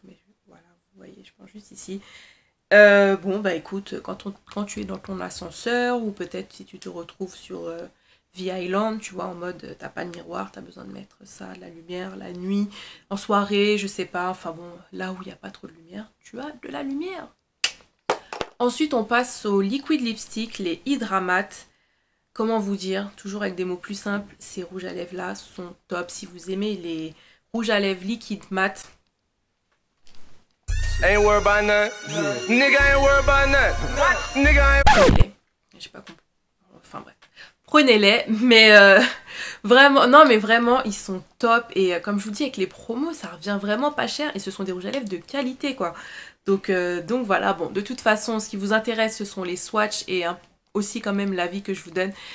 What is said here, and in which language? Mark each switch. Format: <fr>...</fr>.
<fr>Mais voilà, vous voyez, je pense juste ici. Bon, bah écoute, quand tu es dans ton ascenseur ou peut-être si tu te retrouves sur V-Island, tu vois, en mode t'as pas de miroir, t'as besoin de mettre ça, de la lumière, la nuit, en soirée, je sais pas, enfin bon, là où il n'y a pas trop de lumière, tu as de la lumière. Ensuite, on passe aux liquid lipstick, les Hydra Matte. Comment vous dire, toujours avec des mots plus simples, ces rouges à lèvres là sont top. Si vous aimez les rouges à lèvres liquide mat.</fr> <en>Ain't worried about nothing. Nigga ain't worried about nothing. Nigga ain't...</en> <fr>J'ai pas compris. Enfin bref. Prenez-les, mais vraiment, non mais vraiment, ils sont top. Et comme je vous dis, avec les promos, ça revient vraiment pas cher. Et ce sont des rouges à lèvres de qualité, quoi. Donc voilà, bon, de toute façon, ce qui vous intéresse, ce sont les swatchs et aussi quand même l'avis que je vous donne.</fr>